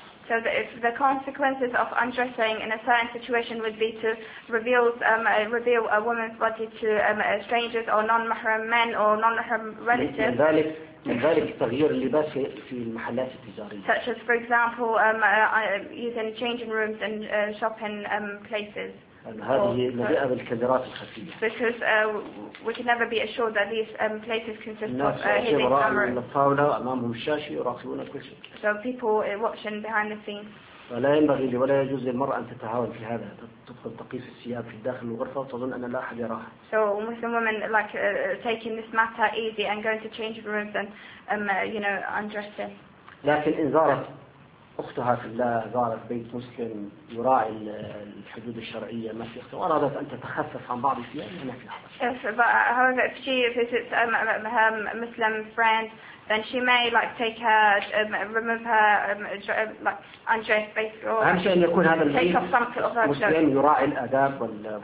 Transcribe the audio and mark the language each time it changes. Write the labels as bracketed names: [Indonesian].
[English] So if the consequences of undressing in a certain situation would be to reveal a woman's body to strangers or non-mahram men or non-mahram relatives. [Arabic] من ذلك تغيير اللباس في المحلات التجارية. [English] Such as for example using changing rooms and shopping places. [Arabic] هذه مليئة بالكدرات الخفية. [English] Because we can never be assured that these places consist of hidden cameras. So people watching behind the scenes. [Arabic] ولا ينبغي ولا يجوز للمرأة أن تتهاون في هذا. تدخل تقيس الثياب في داخل الغرفة وتظن أن لا أحد يراها. [English] So Muslim women like taking this matter easy and going to change rooms and you know undressing. [Arabic] لكن إن زارت أختها في الله زارت بيت مسلم يراعي الحدود الشرعية ما في أختها وأرادت أن تتخفف عن بعض الثياب هنا في الحرج. [English] If but however if she visits her Muslim friend, then she may like take her remove her like undress basically or take off some of her clothes.